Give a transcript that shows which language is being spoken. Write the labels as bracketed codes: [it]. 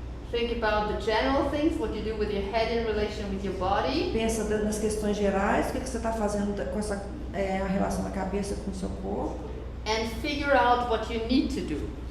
[en] Think about the general things, what you do with your head in relation with your body. [pt] Pensa nas questões gerais, o que você está fazendo com essa a relação da cabeça com o seu corpo. [en] And figure out what you need to do.